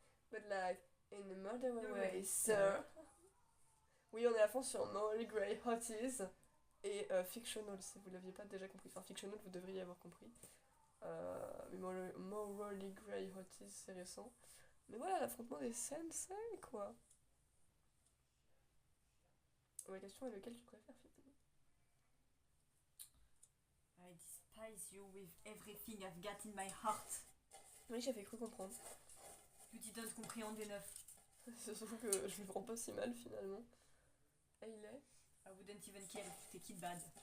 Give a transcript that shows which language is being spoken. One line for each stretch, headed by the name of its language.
English: But like, in a murder way, sir.
French: Oui, on est à fond sur Morally Grey Hotties et Fictional, si vous l'aviez pas déjà compris. Enfin, Fictional, vous devriez avoir compris. Mais Morally Grey Hotties, c'est récent. Mais voilà, l'affrontement des sensei, quoi. La question est lequel tu préfères, finalement.
English: I despise you with everything I've got in my heart.
French: Oui, j'avais cru comprendre.
English: You didn't comprehend enough.
French: C'est surtout que je me prends pas si mal, finalement. Et il est...
English: I wouldn't even care if you take it bad.